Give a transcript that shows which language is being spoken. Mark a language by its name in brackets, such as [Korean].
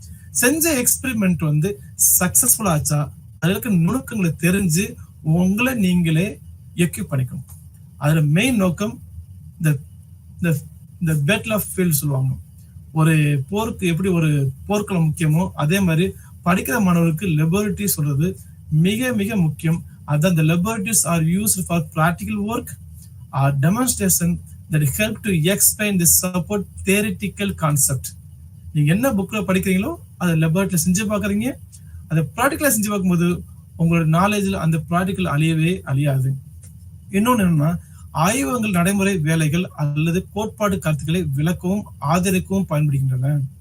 [Tamil] செஞ்ச எக்ஸ்பெரிமெண்ட் வந்து சக்சஸ்ஃபுல் ஆச்சா, அதுக்கு நுணுக்கங்களை தெரிஞ்சு உங்களை நீங்களே எக்யூப் பண்ணிக்கணும். அதுல மெயின் நோக்கம் இந்த [English] battle of field [Tamil] சொல்லுவாங்க. ஒரு போருக்கு எப்படி ஒரு போர்க்களம் முக்கியமோ அதே மாதிரி படிக்கிற மாணவருக்கு லெபோரட்டரி சொல்றது மிக மிக முக்கியம். அதான் [English] the laboratories are used for practical work or demonstration that help to explain the support theoretical concept. [Tamil] நீங்க என்ன புக்ல படிக்கிறீங்களோ அதை லெபோரட்டரியில செஞ்சு பாக்குறீங்க. அதை ப்ராக்டிகலா செஞ்சு பார்க்கும்போது உங்களோட நாலேஜ்ல அந்த ப்ராக்டிகல் அழியாது. இன்னொன்னு என்னன்னா, ஆய்வகங்கள் நடைமுறை வேலைகள் அல்லது கோட்பாடு கருத்துக்களை விளக்கவும் ஆதரிக்கவும் பயன்படுகின்றன.